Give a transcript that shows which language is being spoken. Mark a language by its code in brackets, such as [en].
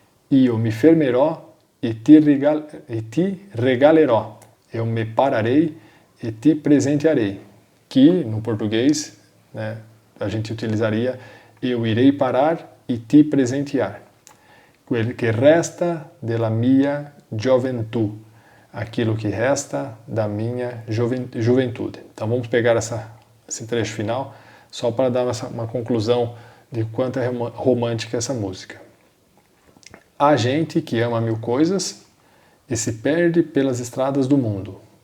[it] Io mi fermerò e ti regalerò. [pt] Eu me pararei e te presentearei. Que, no português, a gente utilizaria eu irei parar e te presentear. [it] Quel que resta della mia gioventù. [pt] Aquilo que resta da minha juventude. Então vamos pegar esse trecho final só para dar uma conclusão de quanto é romântica essa música. Há gente que ama mil coisas e se perde pelas estradas do mundo.